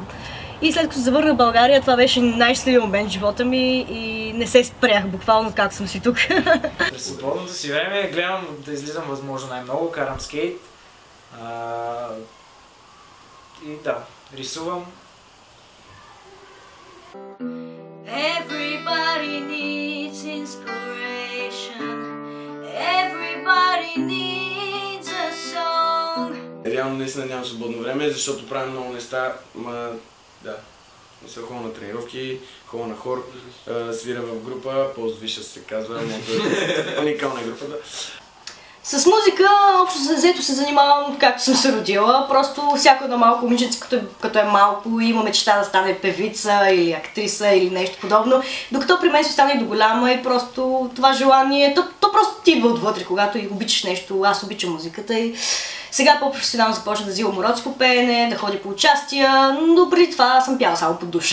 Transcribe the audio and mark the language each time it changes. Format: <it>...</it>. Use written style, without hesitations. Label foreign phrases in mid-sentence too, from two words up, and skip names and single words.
<bg>И след като се завърна в България, това беше най-щастливият момент в живота ми и не се спрях буквално как съм си тук. През свободното си време гледам да излизам възможно най-много, карам скейт. И да, рисувам.</bg> <en>Everybody needs inspiration. Everybody needs a song.</en> <bg>Реално наистина нямам свободно време, защото правя много неща, да. Не съм ходил на тренировки, ходя на хор, свиря в група, Post-Vicious се казва, уникална групата. С музика общо взето се занимавам както съм се родила, просто всяко едно малко момиченце, като е малко, има мечта да стане певица или актриса или нещо подобно, докато при мен се остане до голяма и просто това желание, то просто ти идва отвътре, когато и обичаш нещо, аз обичам музиката и сега по-професионално започна да взимам уроци пеене, да ходя по участия, но преди това съм пяла само по душа.</bg>